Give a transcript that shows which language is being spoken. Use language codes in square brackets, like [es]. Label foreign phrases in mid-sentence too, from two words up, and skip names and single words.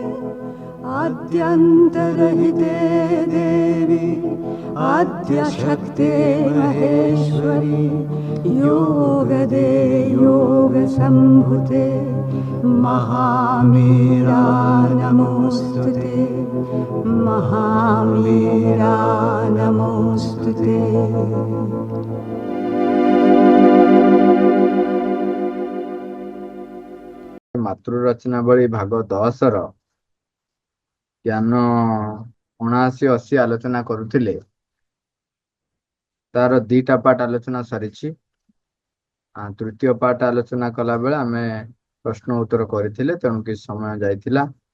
[sa] आद्यन्तरहिते देवी आद्यशक्ते महेश्वरी योगदे योगसम्भुते महामीरा नमोऽस्तुते महामीरा नमोऽस्तुते। [or] ମାତୃରଚନାବଳୀ ଭାଗ 10 ଜ୍ଞାନ 79-80 ଆଲୋଚନା କରୁଥିଲେ ତାର 2ଟା ପାର୍ଟ ଆଲୋଚନା ସରିଛି। ତୃତୀୟ ପାର୍ଟ ଆଲୋଚନା କଲା ବେଳେ ଆମେ ପ୍ରଶ୍ନ ଉତ୍ତର କରୁଥିଲେ ତେଣୁ କି ସମୟ ଯାଇଥିଲା।